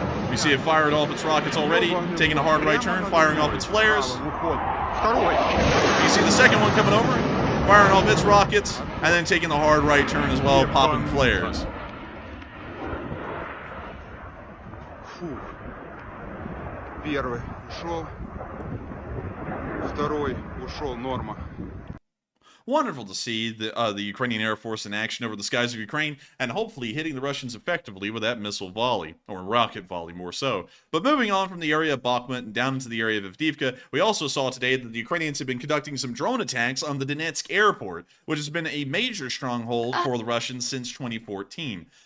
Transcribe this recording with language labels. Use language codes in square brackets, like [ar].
[en] We see it fired off its rockets already, taking a hard right turn, firing off its flares. You see the second one coming over, firing off its rockets, and then taking the hard right turn as well, popping flares. [ru] Первый ушел, второй ушел, норма. [en] Wonderful to see the Ukrainian Air Force in action over the skies of Ukraine, and hopefully hitting the Russians effectively with that missile volley, or rocket volley more so. But moving on from the area of Bakhmut and down into the area of Avdiivka, we also saw today that the Ukrainians have been conducting some drone attacks on the Donetsk airport, which has been a major stronghold for the Russians since 2014.